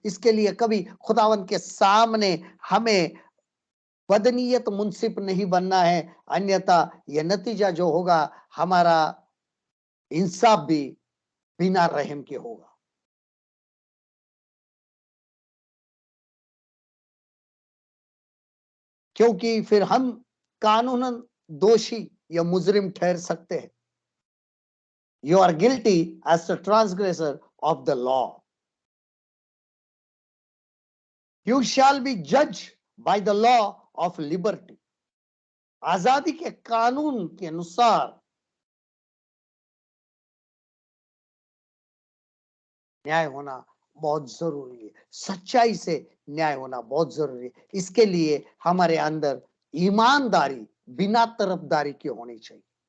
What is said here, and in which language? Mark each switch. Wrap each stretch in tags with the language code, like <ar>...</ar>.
<hi>इसके लिए कभी खुदावंत के सामने हमें बदनीयत मुंसिफ नहीं बनना है, अन्यथा यह नतीजा जो होगा, हमारा इंसाफ भी बिना रहम के होगा। क्योंकि फिर हम कानूनन दोषी या मुजरिम ठहर सकते हैं।</hi> <en>You are guilty as a transgressor of the law. You shall be judged by the law of liberty.</en> <hi>आजादी के कानून के अनुसार न्याय होना बहुत जरूरी है। सच्चाई से न्याय होना बहुत जरूरी है। इसके लिए हमारे अंदर ईमानदारी बिना तरफदारी के होनी चाहिए।</hi>